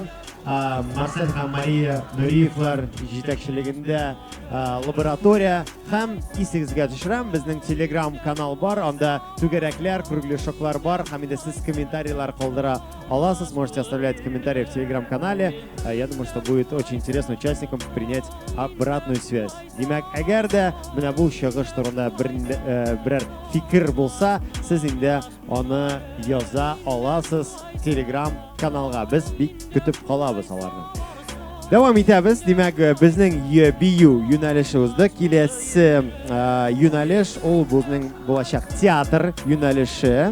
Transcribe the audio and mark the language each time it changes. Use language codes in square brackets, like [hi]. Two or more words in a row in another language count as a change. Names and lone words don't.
[tt] Марсель һәм Мария Нуриевлар җитәкчелегендә лаборатория һәм исегезгә төшерәм, безнең телеграм канал бар, анда түгәрәкләр, кругляшоклар бар, һәм инде сез комментарийлар калдыра аласыз, [ru] можете оставлять комментарии в телеграм-канале. Я думаю, что будет очень интересно участникам принять обратную связь. [tt] Димәк, әгәр дә менә бу чыгыш турында берәр фикер булса, сез инде аны яза аласыз телеграм каналга. Без бик көтеп калабыз аларны. Давам итәбез. Димәк, безнең бию юнәлешебездә киләсе юнәлеш ул безнең булачак театр юнәлеше.